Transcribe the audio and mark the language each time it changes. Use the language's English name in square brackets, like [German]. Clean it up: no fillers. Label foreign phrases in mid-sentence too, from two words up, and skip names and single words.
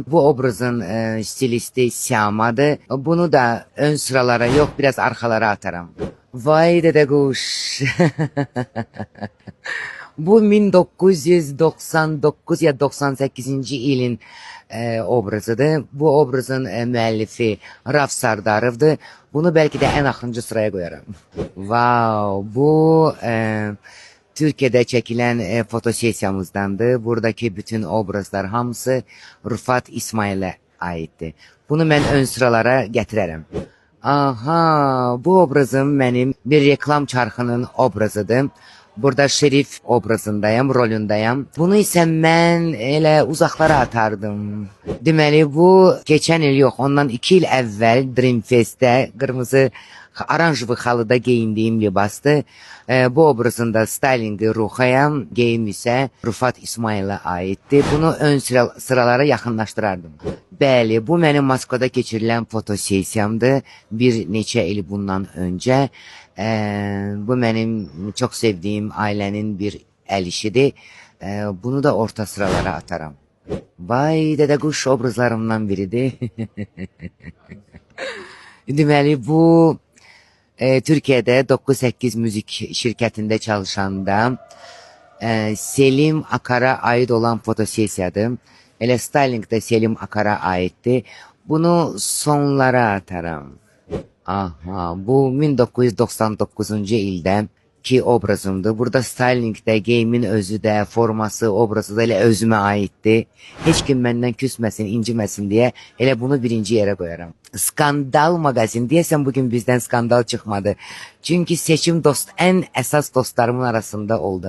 [Azerbaijani] Bu obrazın stilisti Siyamadır. Bunu da ön sıralara yox, biraz arxalara atarım. Vay dədə quş. Bu 1999 ya 98-ci ilin obrazıdır. Bu obrazın müəllifi Raf Sardarov'dur. [Turkish] Bunu belki de en axırıncı sıraya koyarım. Wow, bu Türkiye'de çekilen fotosesiyamızdandı. [Azerbaijani] Buradaki bütün obrazlar hamısı Rıfat İsmail'e aitti. Bunu ben ön sıralara getirərəm. Aha, bu obrazım benim bir reklam çarxının obrazıdır. [Turkish] Burada şerif obrazındayım, rolündeyim. [Azerbaijani] Bunu ise mən elə uzaqlara atardım. Deməli bu geçen il yox, ondan 2 il əvvəl Dreamfest'te qırmızı oranjlı halıda geyindiyim libastı. Bu obrazında stylingi Ruxaya, geyim ise Rıfat İsmail'a aitti. Bunu ön sıralara yaxınlaşdırardım. Bəli, bu mənim Moskvada keçirilən fotosesiyamdır. Bir neçə il bundan öncə. Bu mənim [Turkish] çok sevdiğim ailenin [Azerbaijani] bir el işidir. Bunu da orta sıralara atarım. Vay dədə quş obrazlarımdan biridir. Deməli bu Türkiye'de 9-8 [Turkish] müzik şirketinde [Azerbaijani] çalışanda Selim Akar'a ait olan fotosesiyadır. Elə styling de Selim Akar'a aitti. Bunu sonlara atarım. Aha, bu 1999-cu ildə ki obrazımdır. Burada stylingdə, geyimin özü də, forması, obrazı da elə özümə aiddir. Heç kim məndən küsməsin, inciməsin deyə elə bunu birinci yerə qoyaram. Skandal magazin. Deyəsən bugün bizdən skandal çıxmadı. Çünki seçim ən əsas dostlarımın arasında oldu.